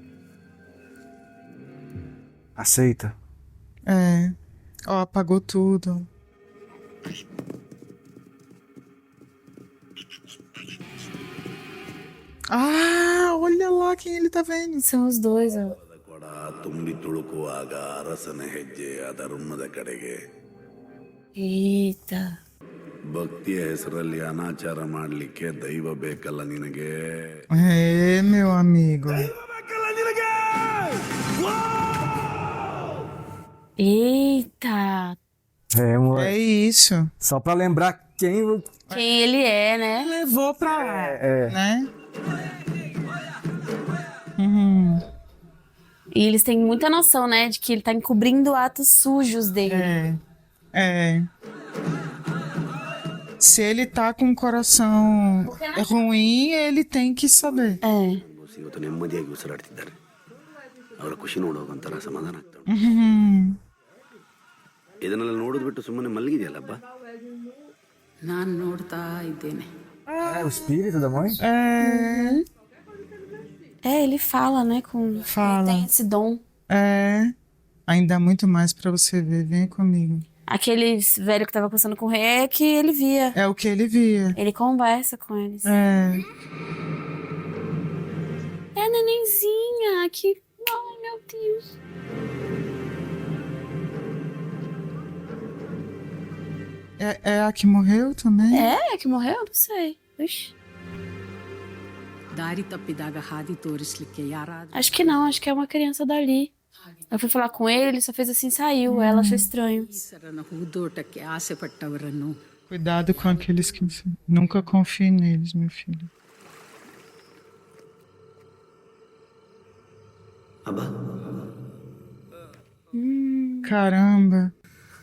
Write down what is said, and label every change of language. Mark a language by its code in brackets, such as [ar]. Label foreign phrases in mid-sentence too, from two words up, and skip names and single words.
[pt] Aceita. É. Ó, apagou tudo. Ah, olha lá quem ele tá vendo. São os dois, ó. [kn] ಕೊಡ ತುಂಬಿ ತುಳುಕುವಾಗ ಅರಸನ ಹೆಜ್ಜೆ ಅಧರ್ಮದ ಕಡೆಗೆ. [pt] Eita. [kn] ಭಕ್ತಿಯ ಹೆಸರಲ್ಲಿ ಅನಾಚಾರ ಮಾಡ್ಲಿಕ್ಕೆ ದೈವ ಬೇಕಲ್ಲ ನಿನಗೆ. [pt] É, meu amigo. Eita. É, É moleque. isso. Só pra lembrar quem. Quem ele é, né? Levou pra lá, É. né? E eles têm muita noção, né? De que ele tá encobrindo atos sujos dele. É. Se ele tá com o coração ruim, ele tem que saber. É. [kn] ಇವತ್ತು ನೆಮ್ಮದಿಯಾಗಿ ಉಸಿರಾಡ್ತಿದ್ದಾರೆ. ಅವರ ಖುಷಿ ನೋಡೋಕೊಂಥರ ಸಮಾಧಾನ ಆಗ್ತದೆ. ಇದನ್ನೆಲ್ಲ ನೋಡೋದು ಬಿಟ್ಟು ಸುಮ್ಮನೆ ಮಲಗಿದೆಯಲ್ಲಪ್ಪ. ನಾನು ನೋಡ್ತಾ ಇದ್ದೇನೆ. [pt] É o espírito da mãe? É, ele fala, né? Fala. Ele tem esse dom. É. Ainda há muito mais pra você ver. Vem comigo. Aquele velho que tava conversando com o rei é que ele via. É o que ele via. Ele conversa com eles. É. É a nenenzinha que... Ai, meu Deus. É a que morreu também? É que morreu? Não sei. Ixi. [kn] ದಾರಿ ತಪ್ಪಿದಾಗ ಹಾದಿ ತೋರಿಸ್ಲಿಕ್ಕೆ ಯಾರಾದ್ರೂ [pt] Acho que não, acho que é uma criança dali. Eu fui falar com ele só fez assim, saiu. Ela achou estranho. [kn] ಈಶ್ವರನ ಹೂದೋಟಕ್ಕೆ ಆಸೆ ಪಟ್ಟವರನ್ನು [pt] Cuidado com aqueles que... Nunca confie neles, meu filho. [kn] ಅಬ್ಬಾ [pt] Caramba.